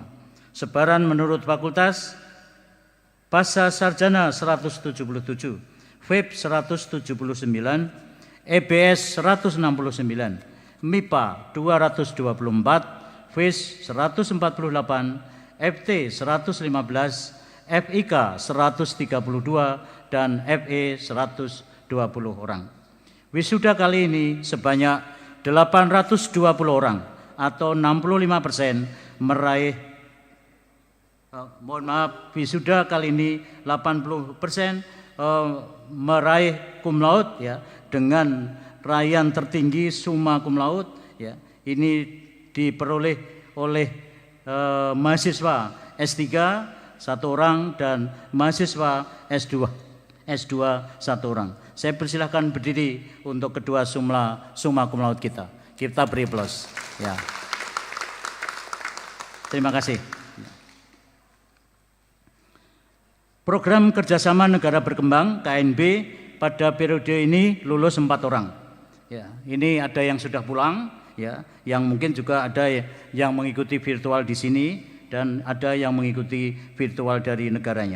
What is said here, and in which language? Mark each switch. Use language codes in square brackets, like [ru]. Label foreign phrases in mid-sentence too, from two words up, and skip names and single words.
[id] Sebaran menurut fakultas: Pasca Sarjana 177, FEB 179, EBS 169, MIPA 224, FIS 148, FT 115, FIK 132, dan FE 120 orang. Wisuda kali ini sebanyak 820 orang atau 65% meraih wisuda kali ini 80% meraih [la] cum laude [id] ya, dengan raihan tertinggi [la] summa cum laude [id] ya. Ini diperoleh oleh mahasiswa S3 1 orang dan mahasiswa S2 1 orang. Saya persilahkan berdiri untuk kedua [la] summa cum laude [id] kita. Kita beri aplaus ya. Terima kasih. Program Kerjasama Negara Berkembang KNB pada periode ini lulus 4 orang. Ya, ini ada yang sudah pulang, ya, yang mungkin juga ada yang mengikuti virtual di sini dan ada yang mengikuti virtual dari negaranya.